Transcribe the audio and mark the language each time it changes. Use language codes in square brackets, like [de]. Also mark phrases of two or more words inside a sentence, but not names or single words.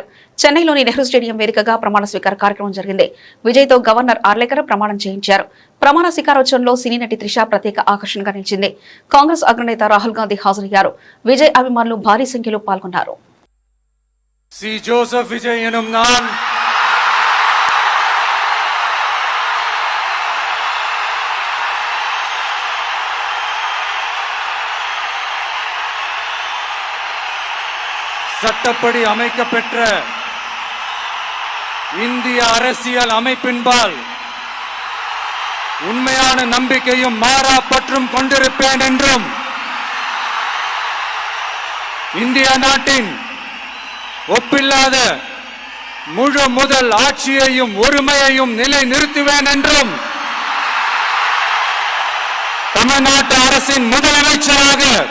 [te] చెన్నైలోని నెహ్రూ స్టేడియం వేదికగా ప్రమాణ స్వీకార కార్యక్రమం జరిగింది. విజయ్తో గవర్నర్ ఆర్లేకర్ ప్రమాణం చేయించారు. ప్రమాణ స్వీకారోత్సవంలో సినీ నటి త్రిష ప్రత్యేక ఆకర్షణగా నిలిచింది. కాంగ్రెస్ అగ్రనేత రాహుల్ గాంధీ హాజరయ్యారు. విజయ్ అభిమానులు భారీ సంఖ్యలో పాల్గొన్నారు. [ta] சி ஜோசப் விஜய் எனும் நான் சட்டப்படி அமைக்கப்பெற்ற இந்திய அரசியல் அமைப்பின்பால் உண்மையான நம்பிக்கையும் மாறா பற்றும் கொண்டிருப்பேன் என்றும் இந்திய நாட்டின் ஒப்பில்லாத முழு முதல் ஆட்சியையும் ஒருமையையும் நிலை நிறுத்துவேன் என்றும் தமிழ்நாட்டு அரசின் முதலமைச்சராக